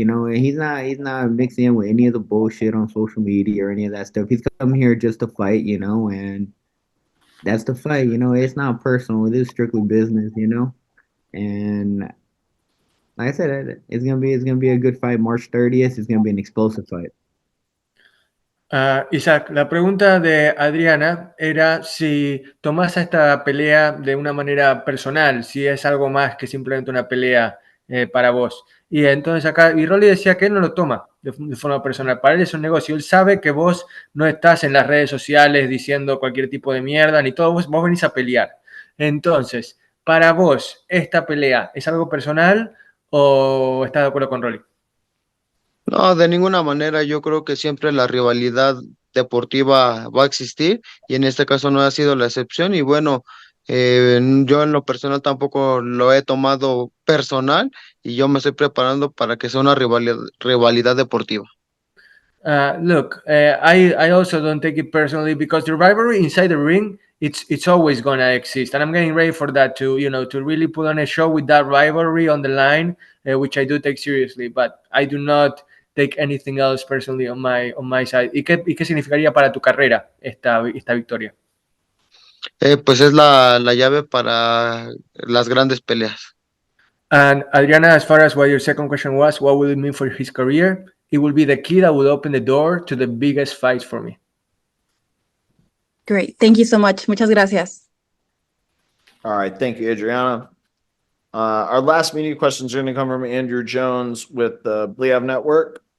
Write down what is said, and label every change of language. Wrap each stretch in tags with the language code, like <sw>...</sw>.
<en>And he's not mixing in with any of the bullshit on social media or any of that stuff. He's coming here just to fight. And that's the fight. It's not personal. It is strictly business. And like I said, it's gonna be a good fight. March 30th. It's gonna be an explosive fight.</en> <es>Isaac, la pregunta de Adriana era si tomás esta pelea de una manera personal, si es algo más que simplemente una pelea para vos. Y entonces acá, y Rolly decía que él no lo toma de forma personal, para él es un negocio, él sabe que vos no estás en las redes sociales diciendo cualquier tipo de mierda, ni todo, vos venís a pelear. Entonces, para vos, ¿esta pelea es algo personal o estás de acuerdo con Rolly? No, de ninguna manera. Yo creo que siempre la rivalidad deportiva va a existir y en este caso no ha sido la excepción. Y bueno, yo en lo personal tampoco lo he tomado personal y yo me estoy preparando para que sea una rivalidad deportiva.</es> <en>Look, I also don't take it personally because the rivalry inside the ring, it's always gonna exist, and I'm getting ready for that to to really put on a show with that rivalry on the line, which I do take seriously, but I do not take anything else personally on my side.</en> <es>¿Y qué significaría para tu carrera esta victoria? Pues es la llave para las grandes peleas.</es> <en>And Adriana, as far as what your second question was, what will it mean for his career? It will be the key that will open the door to the biggest fights for me. Great. Thank you so much. Muchas gracias. All right. Thank you, Adriana. Our last media questions are going to come from Andrew Jones with the Bliav Network.</en>